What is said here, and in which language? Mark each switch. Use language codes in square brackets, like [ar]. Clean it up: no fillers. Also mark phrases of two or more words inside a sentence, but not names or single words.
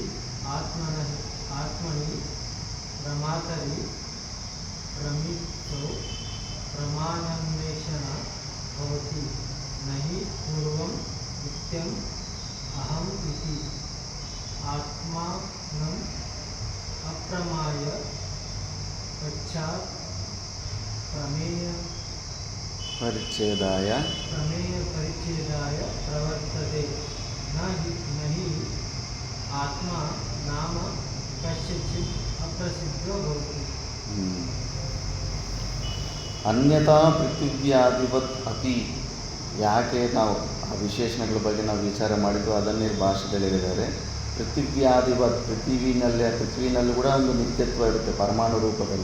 [sa] आत्मनि प्रमातरि प्रमितौ प्रमाणान्वेषण भवति न हि पूर्वं नित्यम् अहम् इति आत्मानम् अप्रमाय पश्चात् परिच्छेदाय प्रमेयपरिच्छेदाय प्रवर्तते न हि आत्मा नाम कस्यचित् अप्रसिद्धो भवति. ಅನ್ಯತಾ ಪೃಥಿವ್ಯಾಧಿವತ್ ಅಪಿ. [kn] ಯಾಕೆ ನಾವು ಆ ವಿಶೇಷಣಗಳ ಬಗ್ಗೆ ನಾವು ವಿಚಾರ ಮಾಡಿದ್ದು ಅದನ್ನೇ ಭಾಷೆಯಲ್ಲಿ ಹೇಳಿದ್ದಾರೆ. ಪೃಥಿವ್ಯಾಧಿವತ್, ಪೃಥ್ವಿನಲ್ಲೂ ಕೂಡ ಒಂದು ನಿತ್ಯತ್ವ ಇರುತ್ತೆ ಪರಮಾಣು ರೂಪದಲ್ಲಿ.